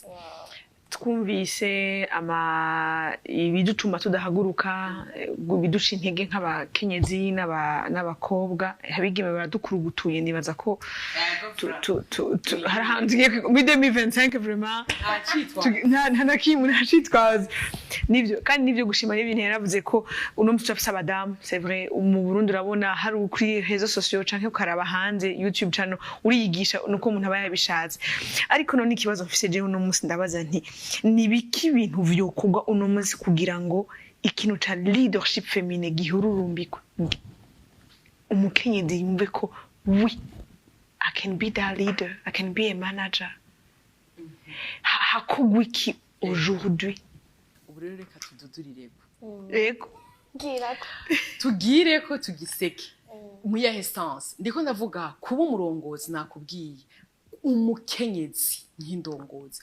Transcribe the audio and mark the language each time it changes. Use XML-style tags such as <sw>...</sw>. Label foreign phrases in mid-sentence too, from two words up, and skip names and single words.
<rn>twumvise ibidutuma tudahaguruka biduca intege nk'abakenyezi n'abakobwa abigeme baradukurugutuye nibaza ko hari ahantu muri 2025 vraiment nta na kimwe ntacitwaza nivyo kandi nivyo gushima n'ibintu yaravuze ko uno muco afise abadamu</rn> <fr>c'est vrai</fr> <rn>mu Burundi urabona hari kuri</rn> <fr>réseaux sociaux</fr> <rn>canke ukaraba hanze YouTube channel uriyigisha nuko umuntu aba yabishatse ariko none ikibazo mfise je uno munsi ndabaza nti nibiki ibintu vyokorwa uno munsi kugira ngo ikintu ca</rn> <fr>leadership feminine</fr> <rn>gihururumbikwe umukenyezi yumve ko oui</rn> <en>I can be that leader, I can be a manager.</en> <rn>Hakugwa iki aujourd'hui? Ubu rero reka tududurireko. Yego. Tugireko tugiseke. Muya essence. Ndiko ndavuga kuba umurongozi nakubwiye. Umukenyezi nk'indongozi.</rn>